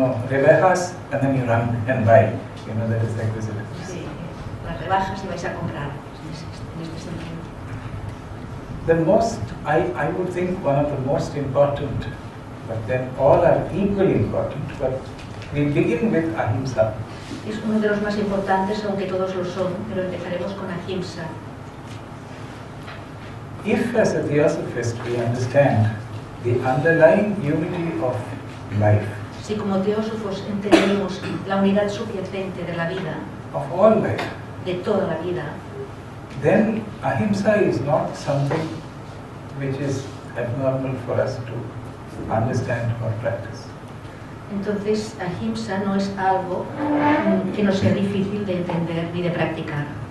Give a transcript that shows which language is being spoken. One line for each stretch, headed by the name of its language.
English: Rebajas and then you run and buy. That is acquisitive.
Spanish: Sí, las rebajas y vais a comprar, en este sentido.
English: I would think one of the most important, but then all are equally important, but we begin with ahimsa.
Spanish: Es uno de los más importantes, aunque todos lo son, pero empezaremos con ahimsa.
English: If as a theosophist we understand the underlying unity of life,
Spanish: Si como teósofos entendemos la unidad subyacente de la vida,
English: of all life,
Spanish: de toda la vida,
English: then ahimsa is not something which is abnormal for us to understand or practice.
Spanish: entonces ahimsa no es algo que no sea difícil de entender ni de practicar.